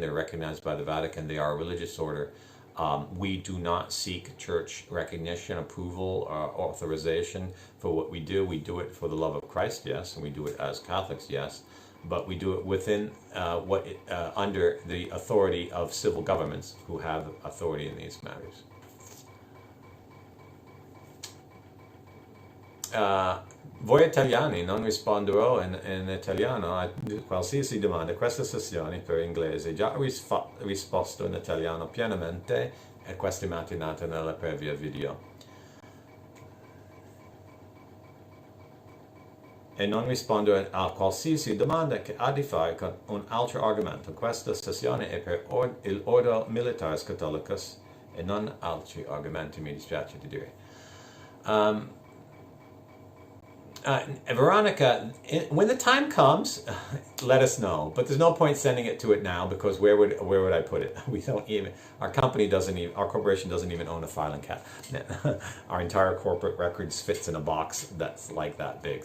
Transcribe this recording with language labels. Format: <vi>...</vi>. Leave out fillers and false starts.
<en>They're recognized by the Vatican. They are a religious order. We do not seek church recognition, approval, or authorization for what we do. We do it for the love of Christ, yes, and we do it as Catholics, yes, but we do it within under the authority of civil governments who have authority in these matters.</en> <it>Voi italiani non risponderò in italiano a qualsiasi domanda. Questa sessione per inglese già risposto in italiano pienamente e questa mattinata nella previa video. E non rispondere a qualsiasi domanda che ha di fare con un altro argomento. Questa sessione è per il Ordo Militaris Catholicus e non altri argomenti, mi dispiace di dire.</it> <en>Veronica, when the time comes, let us know. But there's no point sending it to it now because where would I put it? We don't even. Our corporation doesn't even own a filing cabinet. Our entire corporate records fits in a box that's like that big.</en>